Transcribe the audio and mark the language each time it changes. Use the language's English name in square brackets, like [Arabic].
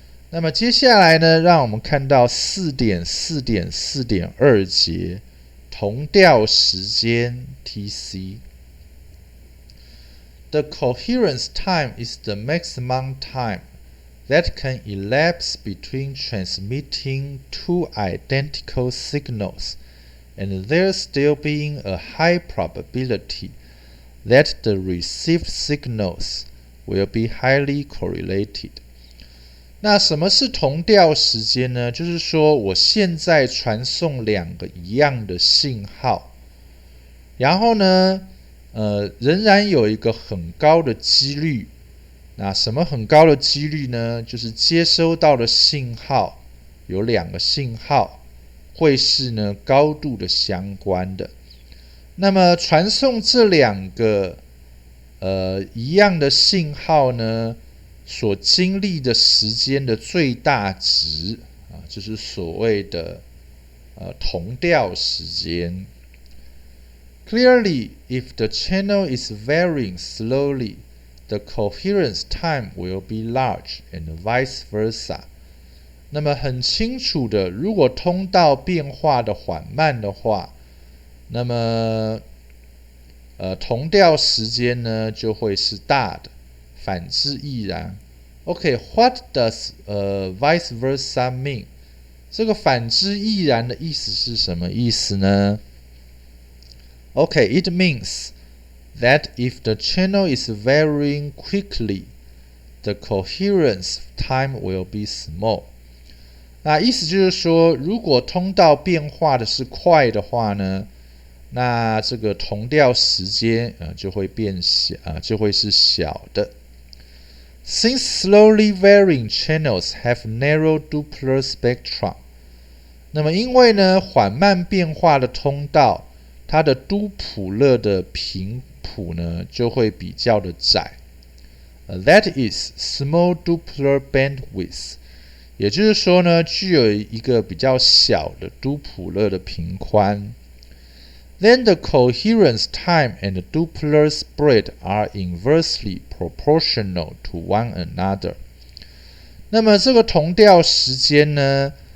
[Chinese] 那么接下来呢，让我们看到 4.4.4.2 节同调时间 TC。 [English] The coherence time is the maximum time that can elapse between transmitting two identical signals and there still being a high probability that the received signals will be highly correlated. [Chinese] 那什么是同调时间呢？就是说我现在传送两个一样的信号，然后呢仍然有一个很高的几率，那什么很高的几率呢？就是接收到的信号有两个信号会是呢高度的相关的。那么传送这两个一样的信号呢，所经历的时间的最大值就是所谓的同调时间。 [English] Clearly, if the channel is varying slowly, the coherence time will be large and vice versa. [Chinese] 那么很清楚的，如果通道变化的缓慢的话，那么同调时间呢就会是大的，反之亦然。 [English] Okay, what does vice versa mean? [Chinese] 这个反之亦然的意思是什么意思呢？ [English] Okay, it means that if the channel is varying quickly, the coherence time will be small. [Chinese] 那意思就是说，如果通道变化的是快的话呢，那这个同调时间就会变小，就会是小的。 [English] Since slowly varying channels have narrow Doppler spectrum, [Chinese] 那么因为呢缓慢变化的通道，它的都普勒的频谱呢就会比较的窄， [English] that is small Doppler bandwidth， [Chinese] 也就是说呢具有一个比较小的都普勒的频宽。 [English] Then the coherence time and the Doppler spread are inversely proportional to one another。 [Chinese] 那么这个同调时间呢，